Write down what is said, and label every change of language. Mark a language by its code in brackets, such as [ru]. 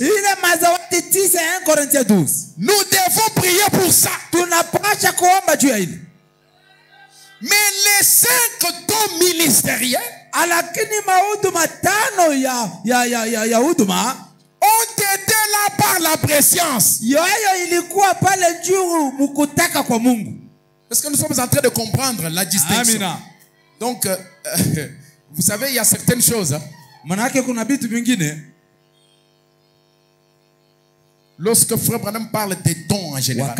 [sw] ile mazawadi 9 ya 1 Corinthiens 12. [fr] Nous devons prier pour ça. [sw] Tunapasha kuomba juu ya hili. [fr] Mais les 5 dons ministériels, [sw] lakini mahuduma 5 ya huduma [fr] ont été là par la préscience. [sw] Yoyo ilikuwa pale juu mkutaka kwa Mungu. [fr] Est-ce que nous sommes en train de comprendre la distinction? [sw] Amina. [fr] Donc, vous savez, il y a certaines choses. [sw] Manake kuna vitu vingine. [fr] Lorsque Frère Branham parle des dons en général,